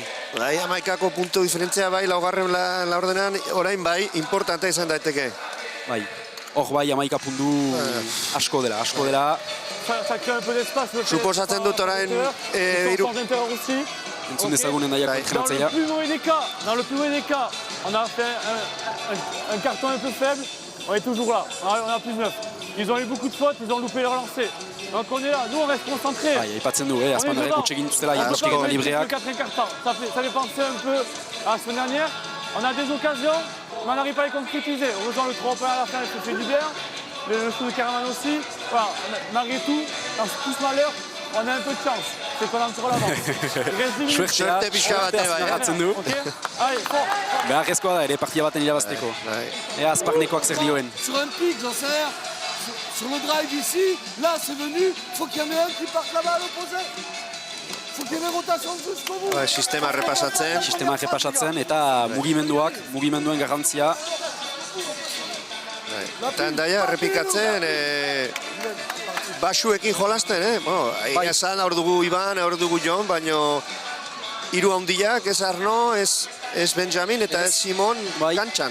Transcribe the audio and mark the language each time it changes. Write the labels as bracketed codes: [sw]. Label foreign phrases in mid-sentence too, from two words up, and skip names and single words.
[eu] Bai, 11 puntu diferentzia bai, laugarren laurdenan, orain bai, importantea izan daiteke. Bai, hor bai, 11 puntu asko dela. Suposatzen dut orain... Entzun dezagun endaiak entrenatzailea. [fr] Dans le plus mauvais des cas, on a fait un carton un peu faible, on est toujours là, on a plus 9. Ils ont eu beaucoup de fautes, ils ont loupé leur lancée. Donc on est là, nous on reste concentrés. [eu] Aipatzen du, Azpandarrek utsegin dituztela boskegeta libreak. [fr] Ça fait penser un peu à la semaine dernière. On a des occasions, mais on n'arrive pas à les concrétiser. On rejoint le 3 points à la fin, ça fait du bien. Le shoot de Karaman aussi. Voilà, malgré tout, dans tout ce malheur, on a un peu de chance. C'est qu'on a encore l'avance. Il reste 10 minutes. [eu] Suertea du. Beharrezkoa da ere partia baten irabazteko. Ea Azparnekoak zer dioen. Sur un pic, j'en sais rien. Sur le drive ici, là c'est venu, faut qu'il y en ait un qui parte là-bas à l'opposé. Faut qu'il y ait des rotations jusqu'au bout. Sistema errepasatzen eta mugimenduen garrantzia. Eta endaia errepikatzen, basuekin jolasten, egia esan, hor dugu Iban, hor dugu Jon, baina hiru handiak, ez Arno, ez Benjamin eta ez Simon kantxan.